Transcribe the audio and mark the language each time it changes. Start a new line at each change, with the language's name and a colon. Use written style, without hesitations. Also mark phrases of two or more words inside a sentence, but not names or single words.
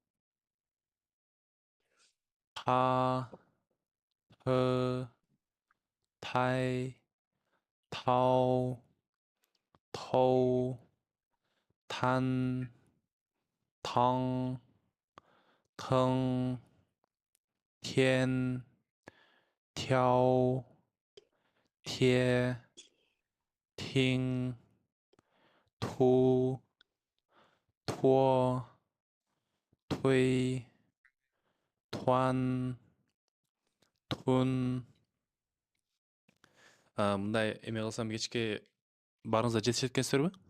Chinese: та, ты, тай, тау, тоу, тан, таң, тың, тен, тяу, те, тиң, ту, туо, туй, туан, тун.
Kyrgyz: Мындай эме кылсам кечке баарыңыздар жетишет экенсиздерби?